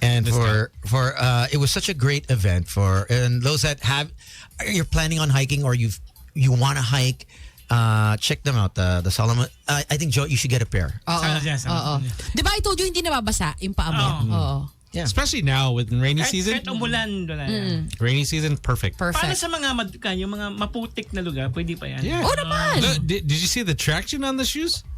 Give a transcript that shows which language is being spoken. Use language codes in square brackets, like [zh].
[en] And for it was such a great event and those that you're planning on hiking or you want to hike, check them out, the Solomon. I think, Joe, you should get a pair. [tl] Oo. Di ba [en] I told you [tl] hindi nababasa yung paa mo? Oo. [en] Yeah. Especially now with rainy season. [tl] Kahit umulan doon na yan. [en] Rainy season, perfect. [tl] Paano [en] Perfect. [tl] sa mga yung mga maputik na lugar, pwede pa yan? [en] Yeah. [tl] Oh, naman. [en] Look, did you see the traction on the shoes?